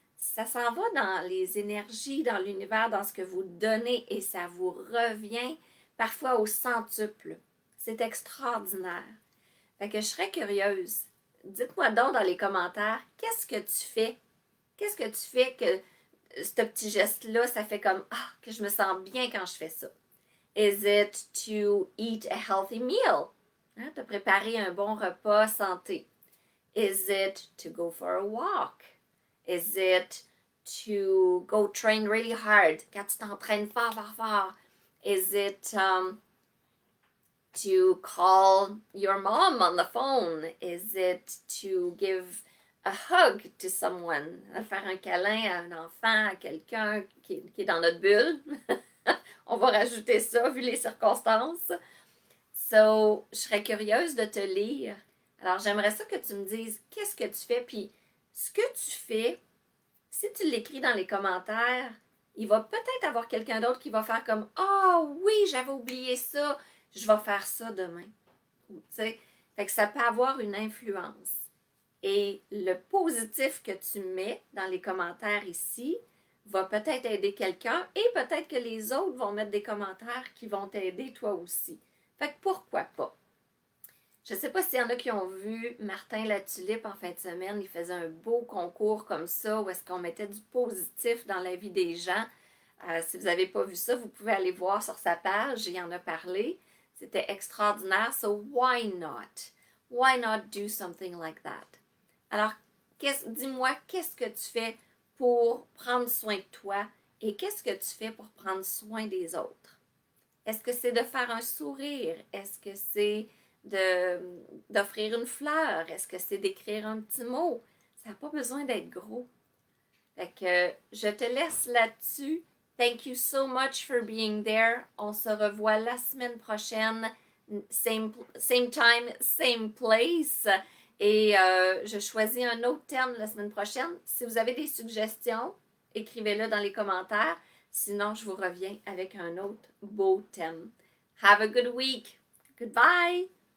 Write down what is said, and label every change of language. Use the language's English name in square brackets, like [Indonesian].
[French] ça s'en va dans les énergies, dans l'univers, dans ce que vous donnez et ça vous revient parfois au centuple. C'est extraordinaire. Fait que je serais curieuse. Dites-moi donc dans les commentaires, qu'est-ce que tu fais? Qu'est-ce que tu fais que ce petit geste-là, ça fait comme ah, que je me sens bien quand je fais ça? [English] Is it to eat a healthy meal? [French] Hein, te préparer un bon repas santé. [English] Is it to go for a walk? Is it to go train really hard? [French] Quand tu t'entraînes fort, fort, fort. [English] Is it to call your mom on the phone? Is it to give a hug to someone? [French] Faire un câlin à un enfant, à quelqu'un qui est dans notre bulle? On va rajouter ça vu les circonstances. So, je serais curieuse de te lire. Alors, j'aimerais ça que tu me dises qu'est-ce que tu fais, puis ce que tu fais, si tu l'écris dans les commentaires, il va peut-être avoir quelqu'un d'autre qui va faire comme ah oh, oui, j'avais oublié ça, je vais faire ça demain. T'sais? Fait que ça peut avoir une influence. Et le positif que tu mets dans les commentaires ici va peut-être aider quelqu'un et peut-être que les autres vont mettre des commentaires qui vont t'aider toi aussi. Fait que pourquoi pas? Je ne sais pas s'il y en a qui ont vu Martin Latulippe en fin de semaine. Il faisait un beau concours comme ça où est-ce qu'on mettait du positif dans la vie des gens. Si vous n'avez pas vu ça, vous pouvez aller voir sur sa page. Il en a parlé. C'était extraordinaire. [English] So why not? Why not do something like that? [French] Alors, dis-moi, qu'est-ce que tu fais pour prendre soin de toi et qu'est-ce que tu fais pour prendre soin des autres? Est-ce que c'est de faire un sourire? Est-ce que c'est d'offrir une fleur? Est-ce que c'est d'écrire un petit mot? Ça n'a pas besoin d'être gros. Fait que je te laisse là-dessus. [English] Thank you so much for being there. [French] On se revoit la semaine prochaine. [English] Same time, same place. [French] Et je choisis un autre thème la semaine prochaine. Si vous avez des suggestions, écrivez-le dans les commentaires. Sinon, je vous reviens avec un autre beau thème. [English] Have a good week. Goodbye.